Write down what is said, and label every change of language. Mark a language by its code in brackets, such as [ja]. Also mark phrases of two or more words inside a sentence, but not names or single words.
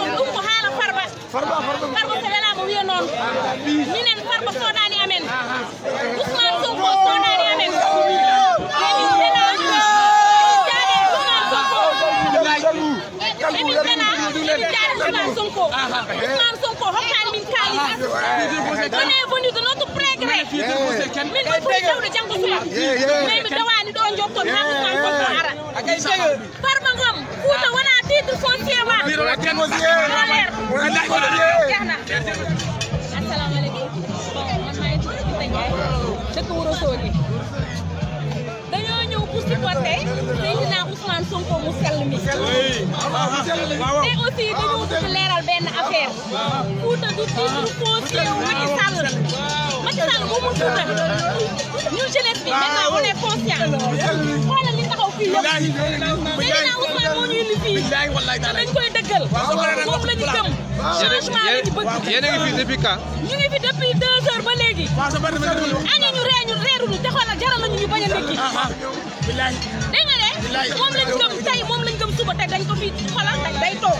[ff] ɗum ko haala Farba so welama wiya noon minen Farba soodani amen Ousmane Sonko soodani amen Ousmane Sonko hokkani min kalis [fr] on est venu de notre plein gré [ff] min ɗo ɓuuri dewde janggo suya mais mi dawani ɗo jotton ha Ousmane Sonko ara Farba Ngom Fouta wona [fr] titre foncier [ff] ma [wo] jehna assalamu aleykum man may tudd Bitta Ndiaye dëkk Wuro Sogi dañoo ñëw [fr] pour supporter [wo] Seydina Ousmane Sonko mu sell mi te aussi dañoo bëgg leeral benn affaire Fouta [fr] du titre foncier [wo] Macky Sall bu mu Fouta ñun jeunesse bi [fr] maintenant on est conscient [wo] xoolal li taxaw fii yëpp Seydina Ousmane moo ñu indi fii te dañ koy dëggal moom la ñu gëm changement la ñu bëgg yéen a ngi fi [fr] depuis quand [wo] ñu ngi fi [fr] depuis 2 heures [wo] ba léegi añu ñu reeruñu te xoolal jaral nañu ñu bañ a ndékki dégg nga de moom lañ gëm tey moom lañ gëm suba tey dañ ko fi xoolal tey day toog